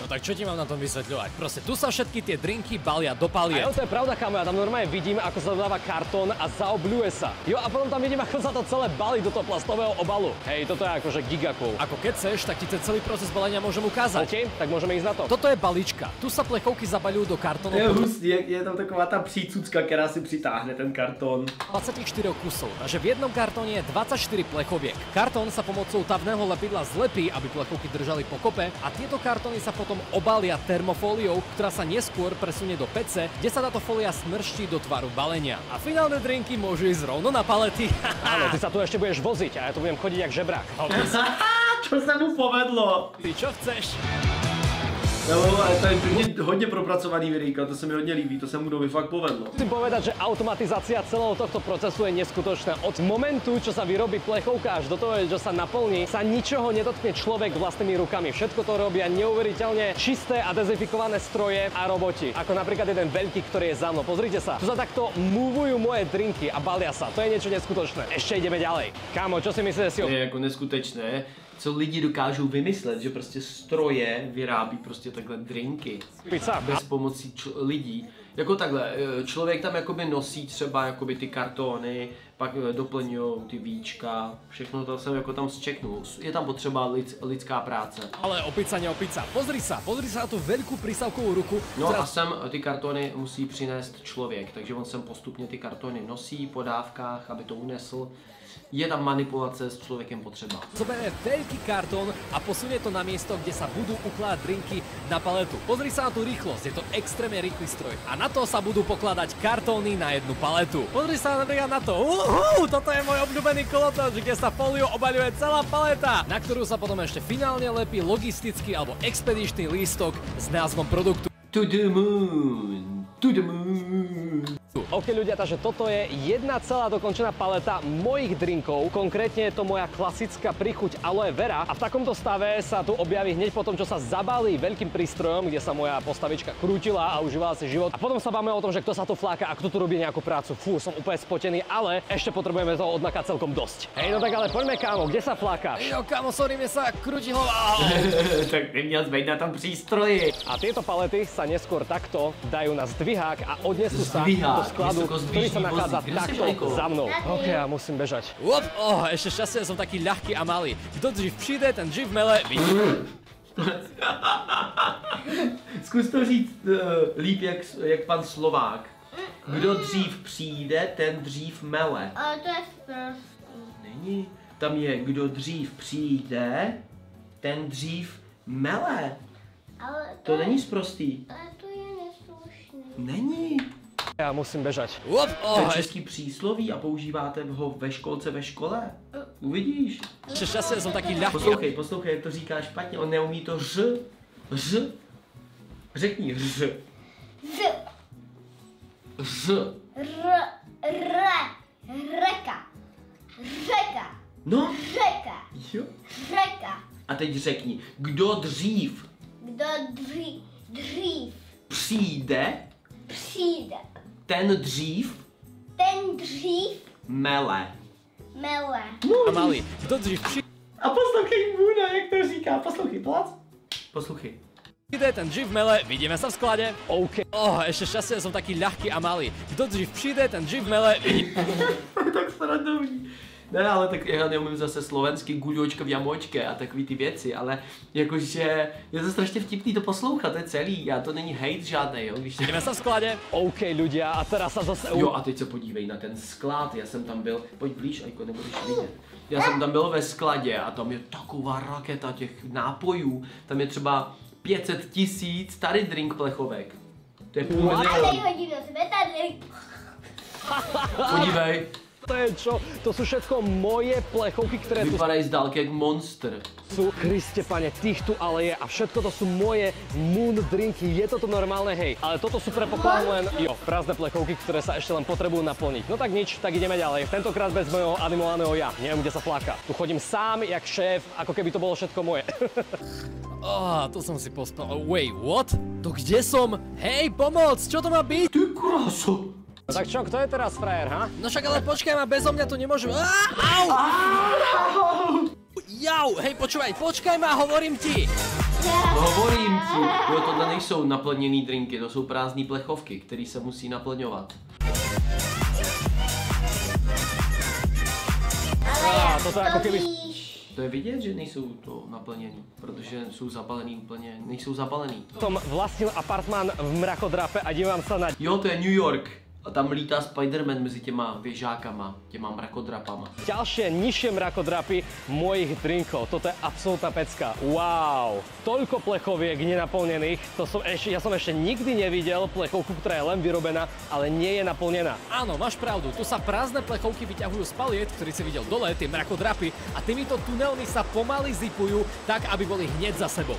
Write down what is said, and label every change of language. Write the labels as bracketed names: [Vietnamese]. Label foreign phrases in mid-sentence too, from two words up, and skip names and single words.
[Slovak] No tak čo ti mám na tom vysvetľovať? Proste tu sa všetky tie drinky balia do paliet. A to je pravda, kamo, ja tam normálne vidím, ako sa dodáva kartón a zaobľuje sa. Jo, a potom tam vidím, ako sa to celé balí do toho plastového obalu. Hej, toto je akože gigakov. Ako keď chceš, tak ti ten celý proces balenia môžem ukázať. OK, tak môžeme ísť na to. Toto je balička. Tu sa plechovky zabaľujú do kartónu. [Czech] Je hustý, je tam taková ta přícucka, která si přitáhne ten kartón. [Slovak] 24 kusov, takže v jednom kartóne je 24 plechoviek. Kartón sa pomocou tavného lepidla zlepí, aby plechovky držali pokope a tieto kartóny sa potom obalia termofóliou, ktorá sa neskôr presunie do pece, kde sa táto fólia smrští do tvaru balenia. A finálne drinky môžu ísť rovno na palety. Áno, ty sa tu ešte budeš voziť a ja tu budem chodiť [Czech] jak žebrák. Čo se mu povedlo? [Slovak] Ty čo chceš? [Czech] No, ale to je hodně propracovaný videjka, to se mi hodně líbí, to se mu doby fakt povedlo. [Slovak] Musím povedať, že automatizácia celého tohto procesu je neskutočná. Od momentu, čo sa vyrobí plechovka až do toho, čo sa naplní, sa ničoho nedotkne človek vlastnými rukami. Všetko to robia neuveriteľne čisté a dezinfikované stroje a roboti. Ako napríklad jeden veľký, ktorý je za mnou. Pozrite sa, tu sa takto movujú moje drinky a balia sa. To je niečo neskutočné. Ešte ideme ďalej. Kámo, čo si myslíte si o... [Czech] To je jako neskutečné, co lidi dokážou vymyslet, že prostě stroje vyrábí prostě takhle drinky. Pizza. Bez pomocí lidí. Jako takhle, člověk tam jakoby nosí třeba jakoby ty kartóny, pak doplňují ty víčka, všechno to jsem jako tam zčeknul. Je tam potřeba lidská práce. [Slovak] Ale opica neopica. Pozri sa na tú veľkú prísavkovú ruku. [Czech] No a sem ty kartony musí přinést člověk, takže on sem postupně ty kartony nosí po dávkách, aby to unesl. Je tam manipulace s člověkem potřeba. [Slovak] Zoberie veľký kartón a posunie to na miesto, kde sa budú ukladať drinky na paletu. Pozri sa na tú rýchlosť, je to extrémne rýchly stroj. A na to sa budú pokladať kartóny na jednu paletu. Pozri sa napríklad na to. Toto je môj obľúbený kolotoč, kde sa fóliou obaľuje celá paleta, na ktorú sa potom ešte finálne lepí logistický alebo expedičný lístok s názvom produktu. [English] To the moon, to the moon. [Slovak] OK ľudia, takže toto je jedna celá dokončená paleta mojich drinkov. Konkrétne je to moja klasická príchuť aloe vera. A v takomto stave sa tu objaví hneď po tom, čo sa zabalí veľkým prístrojom, kde sa moja postavička krútila a užívala si život. A potom sa bavíme o tom, že kto sa tu fláka a kto tu robí nejakú prácu. Fú, som úplne spotený, ale ešte potrebujeme toho odnaka celkom dosť. Hej, no tak ale poďme kámo, kde sa flákaš? Jo, kámo, sorry, mne sa krúti hlava. [Czech] Tak neměl zbejt na tom přístroji. [Slovak] A tieto palety sa neskôr takto dajú na zdvihák a odnesú sa do skladu, ktorý sa nachádza takto za mnou. OK, ja musím bežať. Ešte šťastie, som taký ľahký a malý. [Czech] Kto dřív přijde, ten dřív mele. Zkus to říct líp jak pan Slovák. Kdo dřív přijde, ten dřív mele. Ale to je sprostý. Není. Tam je, kdo dřív přijde, ten dřív mele. Ale To není sprostý. Ale to je neslušný. Není. [Slovak] Ja musím bežať. [Czech] To je český přísloví a používáte ho ve školce ve škole. Uvidíš. [Slovak] Ešte šťastie, som taký ľahký. [Czech] Poslouchej, jak to říká špatně, on neumí to ř. Řekni ř. Z. Ř. Reka. Řeka. No, Řeka. jo. Řeka. A teď řekni, kdo dřív Kdo dřív přijde, přijde, ten dřív ten dřív mele. mele. A malý, kto dřív A poslouchej Muna, jak to říká. Poslouchej, plac. Poslouchej. přijde, ten dřív mele. [Slovak] Vidíme sa v sklade. OK. Ešte šťastie, som taký ľahký a malý. [Czech] Kto dřív přijde, ten dřív mele. Tak srandovní. Ne, ale tak já neumím zase slovensky [Slovak] guľočka v jamočke [Czech] a takový ty věci, ale jakože je to strašně vtipný to poslouchat, to je celý, a to není hate žádnej, jo, když... [Slovak] Ideme sa v sklade. OK ľudia, a teraz sa zase... [Czech] Jo, a teď se podívej na ten sklad, já jsem tam byl, pojď blíž, Ajko, nebudeš vidět. Já jsem tam byl ve skladě a tam je taková raketa těch nápojů, tam je třeba 500 000 tady drink plechovek. To je půl A milionu. teď hodím do sebe tady. Podívej, [Slovak] To je čo? To sú všetko moje plechovky, ktoré tu [Czech] vypadají z dálky jak monster. [Slovak] sú. Kriste pane, tých tu ale je a všetko to sú moje moon drinky. Je toto normálne, hej. Ale toto sú predpokladám len, prázdne plechovky, ktoré sa ešte len potrebujú naplniť. No tak nič, tak ideme ďalej. Tentokrát bez mojho animovaného ja. Neviem, kde sa fláka. Tu chodím sám, jak šéf, ako keby to bolo všetko moje. To som si pospal. [English] Wait, what? [Slovak] To kde som? Hej, pomoc, čo to má byť? Ty kráso. No tak čo, kto je teraz frajer, ha? No však ale počkaj ma, bezo mňa tu nemôžem. Au! Jau, hej, počkaj ma, hovorím ti. Hovorím ti, [Czech] jo, tohle nejsou naplněný drinky, to jsou prázdné plechovky, které se musí naplňovat. [Slovak] Toto je ako keby... [Czech] To je vidět, že nejsou to naplněný, protože jsou zabalený úplně, nejsou zabalený. [Slovak] Som vlastnil apartmán v mrakodrape a dívám sa na... [Czech] Jo, to je New York. A tam lítá Spider-Man mezi těma věžákama, těma mrakodrapama. [Slovak] Ďalšie nižšie mrakodrapy mojich drinkov. Toto je absolútna pecka. Wow! Toľko plechoviek nenaplnených. Ja som ešte nikdy nevidel plechovku, ktorá je len vyrobená, ale nie je naplnená. Áno, máš pravdu, tu sa prázdne plechovky vyťahujú z paliet, ktorý si videl dole, tie mrakodrapy, a týmito tunelmi sa pomaly zipujú tak, aby boli hneď za sebou.